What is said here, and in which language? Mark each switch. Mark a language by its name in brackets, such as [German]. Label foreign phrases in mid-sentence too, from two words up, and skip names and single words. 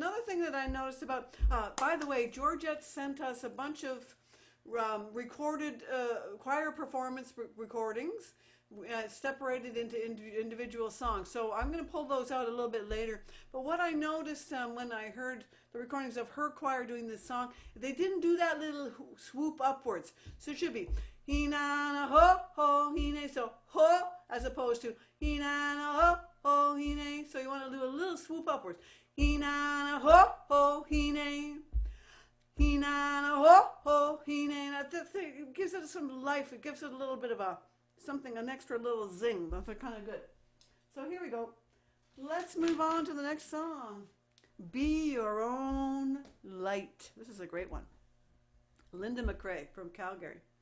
[English] Another thing that I noticed about, by the way, Georgette sent us a bunch of recorded choir performance recordings separated into individual songs. So I'm going to pull those out a little bit later. But what I noticed when I heard the recordings of her choir doing this song, they didn't do that little swoop upwards. So it should be he-na-na ho ho he-na, so ho as opposed to he-na-na ho ho he-na. So you want to do a little swoop upwards. He-na-na ho ho he-na. He-na-na ho ho he-na. It gives it some life. It gives it a little bit of an extra little zing. That's kind of good. So here we go. Let's move on to the next song. Be Your Own Light. This is a great one. Linda McRae from Calgary.